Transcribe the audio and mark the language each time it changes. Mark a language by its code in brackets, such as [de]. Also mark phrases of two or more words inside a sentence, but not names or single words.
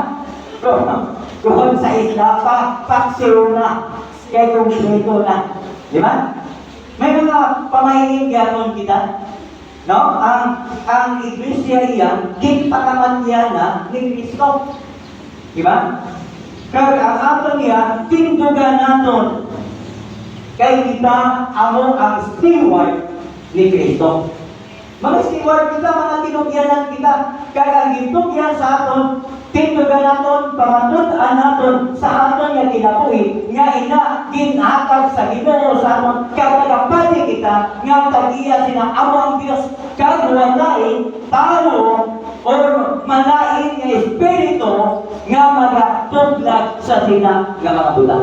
[tl] Kung sa isla pa, paksiw na. Kaya kumpleto na. Di ba? May mga pamahiin ganon kita. No? [hil] Ang iglesia iyan, ginpakamatyan na ni Kristo. Di ba? Kaya ang ato niya, tindugan naton. Kaya kita, amo ang steward ni Kristo. Mga steward kita, mga tinugyanan kita. Kaya ang gintugyan sa aton, tindugan naton, pamatutaan naton sa aton nga kinabuhi, nga ina, ginatag sa Ginoo sa aton, kagagapati kita, nga tagiya sina amo ang Diyos, kagwalain, tao, o malain nga espiritu, nga magatudlag sa sina nga mga bulan.